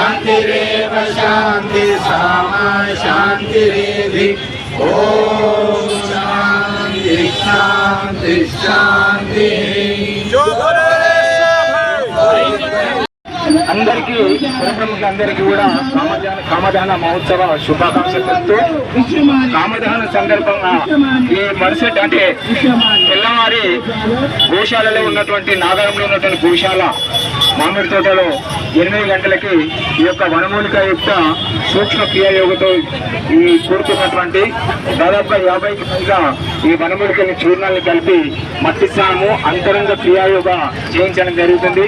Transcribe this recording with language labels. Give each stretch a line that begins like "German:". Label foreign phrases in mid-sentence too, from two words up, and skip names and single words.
Sanskrit: शान्तिरेव शान्ति सामा शान्तिरेधि ओम शांति शांति शांति।
Telugu: అందరికీ ప్రముఖులందరికీ కూడా కామదహన మహోత్సవ శుభాకాంక్షలు తెలుస్తూ కామదహన సందర్భంగా ఈ మరుసటి అంటే తెల్లవారి గోశాలలో ఉన్నటువంటి నాగరంలో ఉన్నటువంటి గోశాల మామిడి తోటలో 8 గంటలకి ఈ యొక్క వనమూలిక యొక్క సూక్ష్మ క్రియాయోగతో ఈ కూడుకున్నటువంటి దాదాపుగా 50కి పైగా ఈ వనమూలికని చూర్ణాలను కలిపి మట్టి స్నానము అంతరంగ క్రియాయోగ చేయించడం జరుగుతుంది.